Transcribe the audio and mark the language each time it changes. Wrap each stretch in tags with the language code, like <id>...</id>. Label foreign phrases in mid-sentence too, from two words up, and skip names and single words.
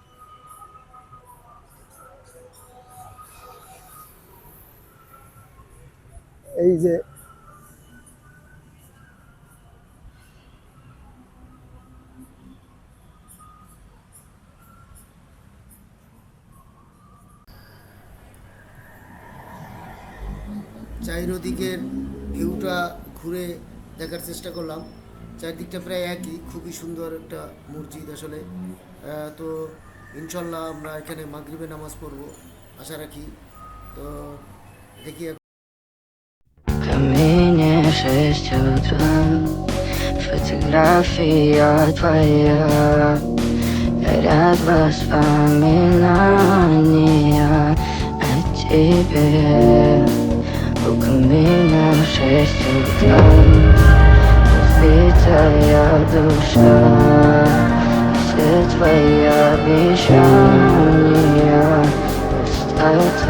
<bn>এই যে চারিদিকের ভিউটা ঘুরে দেখার চেষ্টা করলাম। চারদিকটা প্রায় একই, খুবই সুন্দর একটা মসজিদ আসলে। তো ইনশাল্লাহ আমরা এখানে মাগরিবে নামাজ পড়বো আশা রাখি। তো দেখি।</bn> <ru>Камине 6 утра, фотография твоя, горят воспоминания о тебе. У камина 6 утра, разбитая душа, все твои обещания остаются.</ru>